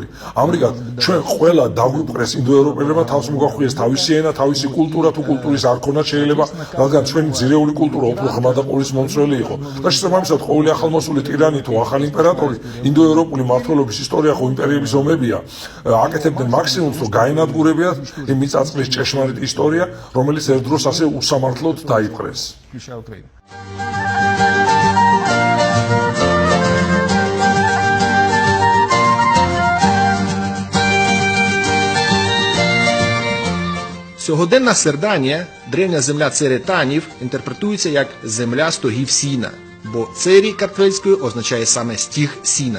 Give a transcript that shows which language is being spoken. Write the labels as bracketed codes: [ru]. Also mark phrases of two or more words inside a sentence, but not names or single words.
[ka] ამრიგად ჩვენ ყველა დაგვიპყრეს ინდოევროპელებმა, თავს მოგვახვიეს თავისი ენა, თავისი კულტურა, თუ კულტურის არ ქონათ შეიძლება, რადგან ჩვენი ძირეული კულტურა უფრო ღრმა და ყურისმომცველი იყო. და შესაბამისად ყოველი ახალმოსული ტირანი თუ ახალი იმპერატორი ინდოევროპული მმართველობის ისტორია ხო იმპერიების ომებია, აკეთებდნენ მაქსიმუმს, რომ გაენადგურებიათ იმ მიწაწმის ჭეშმარიტ ისტორია, რომელიც ერთ დროს ასე უსამართლოდ დაიპყრეს. [uk] Сьогоденна Серданія, древня земля церетанів, інтерпретується як земля стогів сіна, бо цері картвельською означає саме стіг сіна.